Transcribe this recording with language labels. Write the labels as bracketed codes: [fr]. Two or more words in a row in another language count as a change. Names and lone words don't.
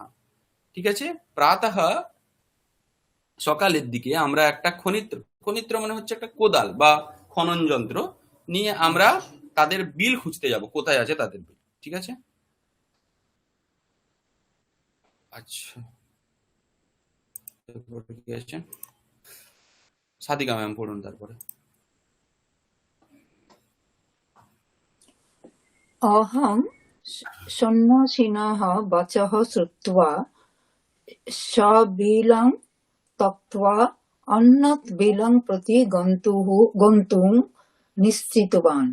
[bn] ঠিক আছে, প্রাতঃ সকালের দিকে আমরা একটা খনিত্র মানে হচ্ছে একটা কোদাল বা খনন যন্ত্র নিয়ে আমরা তাদের বিল খুঁজতে যাব, কোথায় আছে তাদের বিল। ঠিক আছে, আচ্ছা, তারপরে কি আছে, সাদিকা ম্যাম পড়ুন তারপরে। [sa] अहं सन्न्यासिनः वचः श्रुत्वा सबिलं त्यक्त्वा अन्यत् बिलं प्रति गन्तुं निश्चितवान्।